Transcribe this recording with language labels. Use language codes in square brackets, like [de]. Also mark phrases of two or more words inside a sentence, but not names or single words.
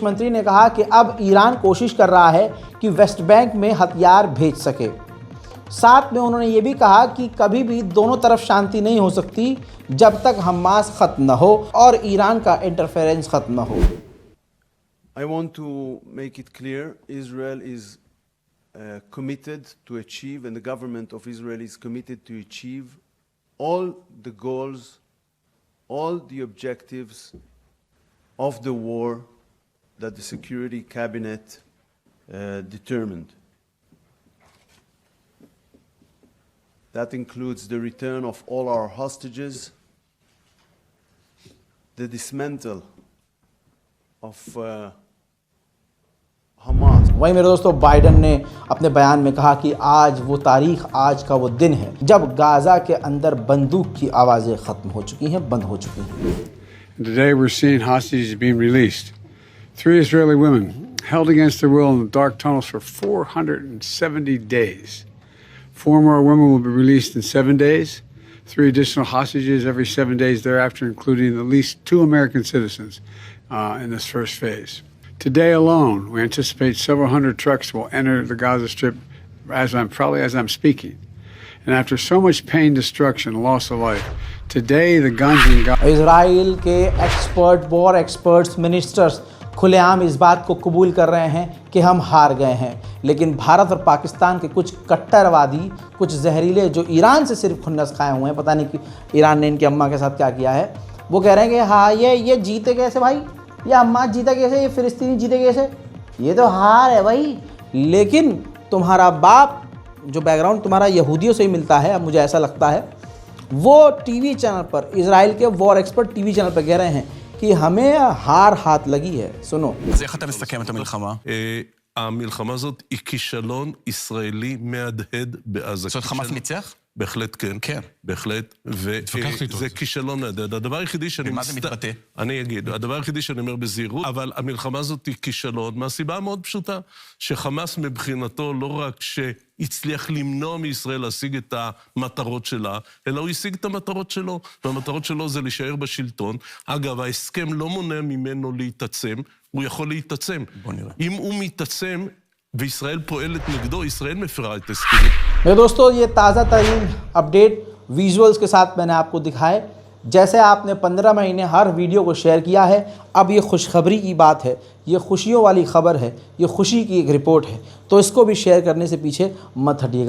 [hi] मंत्री ने कहा कि अब ईरान कोशिश कर रहा है कि वेस्ट बैंक में हथियार भेज सके। साथ में उन्होंने ये भी कहा कि कभी भी दोनों तरफ शांति नहीं हो सकती जब तक हमास खत्म न हो और ईरान का इंटरफेरेंस खत्म न हो। [en] I want to make it clear, Israel is committed to achieve, and the government of Israel is committed to achieve all the goals, all the objectives of the war that the Security Cabinet determined. That includes the return of all our hostages, the dismantle of Hamas. [hi] वहीं मेरे दोस्तों, बाइडन ने अपने बयान में कहा कि आज वो तारीख, आज का वो दिन है जब गाजा के अंदर बंदूक की आवाज़ें ख़त्म हो चुकी हैं, बंद हो चुकी हैं। [en] Today we're seeing hostages being released. 3 Israeli women held against their will in the dark tunnels for 470 days. 4 more women will be released in 7 days. 3 additional hostages every 7 days thereafter, including at least 2 American citizens in this first phase. Today alone, we anticipate several hundred trucks will enter the Gaza Strip as I'm speaking. And after so much pain, destruction, loss of life, today the guns in Gaza... [hi] इजराइल के एक्सपर्ट, [en] war experts, [hi] मिनिस्टर्स खुलेआम इस बात को कबूल कर रहे हैं कि हम हार गए हैं। लेकिन भारत और पाकिस्तान के कुछ कट्टरवादी, कुछ जहरीले जो ईरान से सिर्फ खुन्नस खाए हुए हैं, पता नहीं कि ईरान ने इनकी अम्मा के साथ क्या किया है, वो कह रहे हैं कि हाँ ये जीते कैसे भाई, ये अम्मा जीते कैसे, ये फिलिस्तीनी जीते कैसे, ये तो हार है भाई। लेकिन तुम्हारा बाप जो बैकग्राउंड तुम्हारा यहूदियों से ही मिलता है, अब मुझे ऐसा लगता है, वो [en] TV channel [hi] पर, इजराइल के [en] war expert TV channel [hi] पर कह रहे हैं कि हमें हार हाथ लगी है। सुनो। [he] אז איך אתה מסכם את המלחמה? המלחמה הזאת היא כישלון ישראלי מהדהד בעזה. זאת אומרת, חמאס ניצח? בהחלט כן. כן. בהחלט. וזה כישלון מהדהד. הדבר היחידי שאני... במה זה מתבטא? אני אגיד. הדבר היחידי שאני אומר בזהירות, אבל המלחמה הזאת היא כישלון, מהסיבה המאוד פשוטה, שחמאס מבחינתו לא רק שהצליח למנוע מישראל להשיג את המטרות שלה, אלא הוא השיג את המטרות שלו, והמטרות שלו זה להישאר בשלטון. אגב, ההסכם לא מונע ממנו להתעצם, הוא יכול להתעצם. בוא נראה. אם הוא מתעצם, וישראל פועלת נגדו, ישראל מפרה את הסכמים. [hi] मेरे दोस्तों, ये ताज़ा तरीन [en] update visuals [hi] के साथ मैंने आपको दिखाए। जैसे आपने 15 महीने हर वीडियो को शेयर किया है, अब ये खुशखबरी की बात है, ये खुशियों वाली खबर है, ये खुशी की एक रिपोर्ट है, तो इसको भी शेयर करने से पीछे मत हटिएगा।